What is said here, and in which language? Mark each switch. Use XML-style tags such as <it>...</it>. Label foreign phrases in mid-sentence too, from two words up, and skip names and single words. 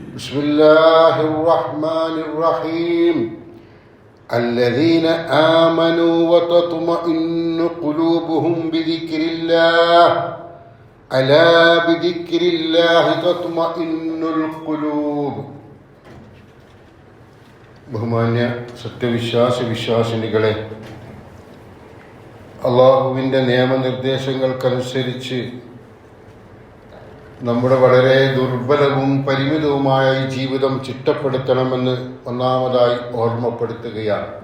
<ar>بسم الله الرحمن الرحيم الذين آمنوا وتطمئن قلوبهم بذكر الله ألا بذكر الله تطمئن القلوب.</ar> <ml>ബഹുമാന്യ വിശ്വാസിനികളെ, അള്ളാഹുവിൻ്റെ നിയമനിർദ്ദേശങ്ങൾക്കനുസരിച്ച് നമ്മുടെ വളരെ ദുർബലവും പരിമിതവുമായ ഈ ജീവിതം ചിട്ടപ്പെടുത്തണമെന്ന് ഒന്നാമതായി ഓർമ്മപ്പെടുത്തുകയാണ്.</ml>